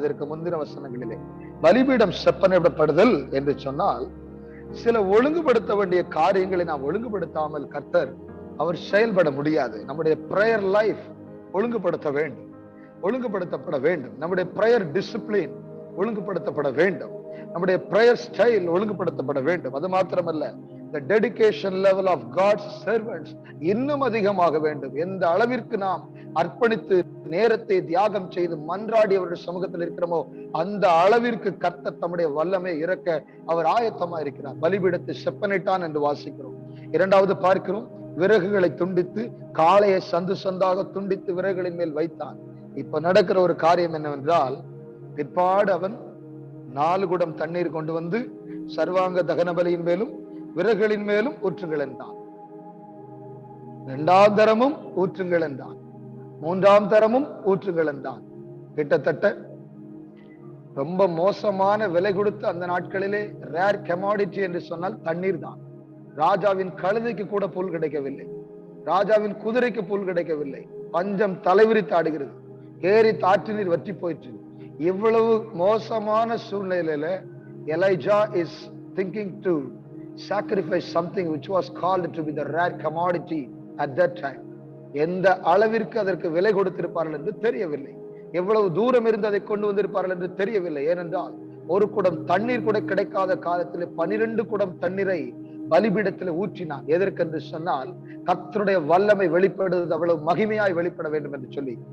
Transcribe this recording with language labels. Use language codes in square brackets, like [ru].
[ta] இதற்கு முந்தின வசனங்களிலே பலிபீடம் செப்பனிடப்படுதல் என்று சொன்னால், சில ஒழுங்குபடுத்த வேண்டிய காரியங்களை நாம் ஒழுங்குபடுத்தாமல் கர்த்தர் அவர் செயல்பட முடியாது. நம்முடைய பிரேயர் லைஃப் ஒழுங்குபடுத்த வேண்டும், ஒழுங்குபடுத்தப்பட வேண்டும். நம்முடைய பிரேயர் டிசிப்ளின் ஒழுங்குபடுத்தப்பட வேண்டும். நம்முடைய பிரேயர் ஸ்டைல் ஒழுங்குபடுத்தப்பட வேண்டும். அது மாத்திரமல்ல, [en] the dedication level of God's servants [ta] இன்னும் அதிகமாக வேண்டும். எந்த அளவிற்கு நாம் அர்ப்பணித்து நேரத்தை தியாகம் செய்து மன்றாடி அவருடைய சமூகத்தில் இருக்கிறோமோ அந்த அளவிற்கு கர்த்தர் தம்முடைய வல்லமை இறக்க அவர் ஆயத்தமா இருக்கிறார். பலிபீடத்தை செப்பனிட்டான் என்று வாசிக்கிறோம். இரண்டாவது பார்க்கிறோம், விறகுகளை துண்டித்து காளையை சந்து சந்தாக துண்டித்து விறகுகளின் மேல் வைத்தான். இப்ப நடக்கிற ஒரு காரியம் என்னவென்றால், பிற்பாடு அவன் 4 குடம் தண்ணீர் கொண்டு வந்து சர்வாங்க தகன பலியின் மேலும் விறகுகளின் மேலும் ஊற்றுங்கள் என்றான். 2ஆம் தரமும் ஊற்றுங்கள் என்றான். 3ஆம் தரமும் ஊற்றுங்கள் என்றான். கிட்டத்தட்ட ரொம்ப மோசமான விலை கொடுத்து அந்த நாட்களிலே ரேர் கமாடிட்டி என்று சொன்னால் தண்ணீர் தான். ராஜாவின் கழுதைக்கு கூட புல் கிடைக்கவில்லை, ராஜாவின் குதிரைக்கு புல் கிடைக்கவில்லை. பஞ்சம் தலைவிரித்து ஆடுகிறது, ஏரி தாற்று நீர் வற்றி போயிற்று. இவ்வளவு மோசமான சூழ்நிலையில [en] Elijah is thinking to sacrifice something which was called to be the rare commodity at that time. [ta] எந்த அளவிற்கு அதற்கு விலை கொடுத்திருப்பார்கள் என்று தெரியவில்லை, எவ்வளவு தூரம் இருந்து அதை கொண்டு வந்திருப்பார்கள் என்று தெரியவில்லை. ஏனென்றால் ஒரு குடம் தண்ணீர் கூட கிடைக்காத காலத்தில் 12 குடம் தண்ணீரை பலிபீடத்தில் ஊற்றினான். எதற்கென்று சொன்னால், கர்த்தருடைய வல்லமை வெளிப்படுவது அவ்வளவு மகிமையாய் வெளிப்பட வேண்டும் என்று சொல்லி.